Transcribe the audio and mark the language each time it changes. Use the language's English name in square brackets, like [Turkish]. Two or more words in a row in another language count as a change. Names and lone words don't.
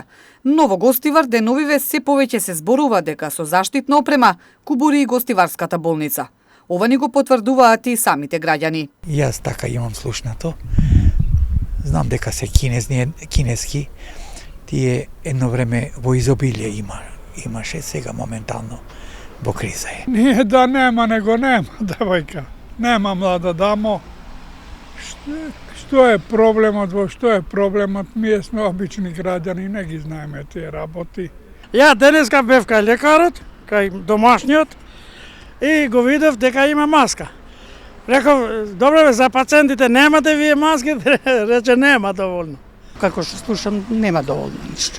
[Macedonian] Но во Гостивар деновиве се повеќе се зборува дека со заштитна опрема кубури и Гостиварската болница. Ова ни го потврдуваат и самите граѓани. Јас така имам слушнато. Знам дека се кинески. Тие едно време во изобилие имаше, сега моментално во криза е. [Serbian] Nije da nema, nego nema, devojka. Nema mlada damo. Što je problemat? Mi smo obični građani, [Macedonian] ne ги знаеме тие работи. Ја денеска бев кај лекарот, кај домашниот, и го видов дека има маска. Реков, добре бе, за пациентите немате вие маски? Рече, нема доволно. Како што слушам, нема доволно ништо.